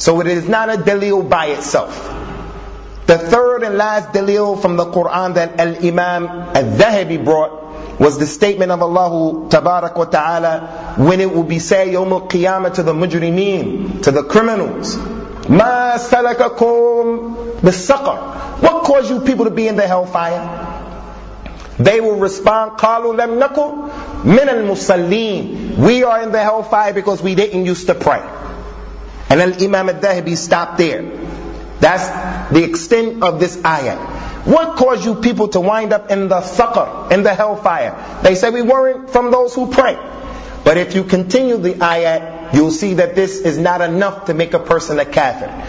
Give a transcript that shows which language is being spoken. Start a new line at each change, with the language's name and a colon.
English: So it is not a dalil by itself. The third and last dalil from the Qur'an that Al-Imam Al-Dhahabi brought was the statement of Allah Tabarak wa Ta'ala when it will be said Yawm Al-Qiyamah to the Mujrimeen, to the criminals.
Arabic: مَا سَلَكَكُمْ بِالسَّقَرْ.
English: What caused you people to be in the hellfire? They will respond,
Arabic: قَالُوا لَمْ نَكُمْ مِنَ الْمُصَلِّينَ.
English: We are in the hellfire because we didn't used to pray. And Al-Imam Al-Dhahabi stopped there. That's the extent of this ayah. What caused you people to wind up in the saqar, in the hellfire? They say we weren't from those who pray. But if you continue the ayah, you'll see that this is not enough to make a person a kafir.